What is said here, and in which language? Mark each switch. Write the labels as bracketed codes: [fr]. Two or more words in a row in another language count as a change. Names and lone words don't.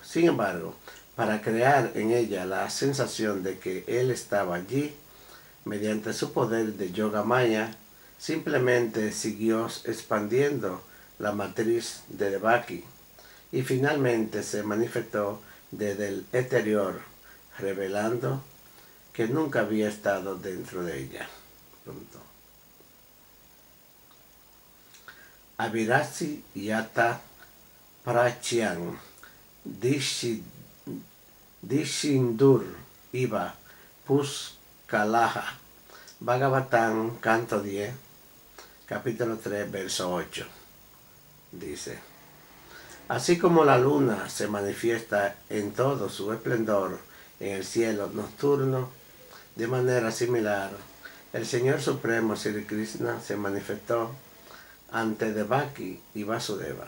[es] Sin embargo, para crear en ella la sensación de que él estaba allí, mediante su poder de Yoga Maya, simplemente siguió expandiendo la matriz de Devaki y finalmente se manifestó desde el exterior, revelando que nunca había estado dentro de ella. Punto. [sa] Avirasi yata prachyan dishindur iva puskalaha. [es] Bhagavatam, canto 10, capítulo 3, verso 8. Dice, así como la luna se manifiesta en todo su esplendor en el cielo nocturno, de manera similar, el Señor Supremo Sri Krishna se manifestó ante Devaki y Vasudeva.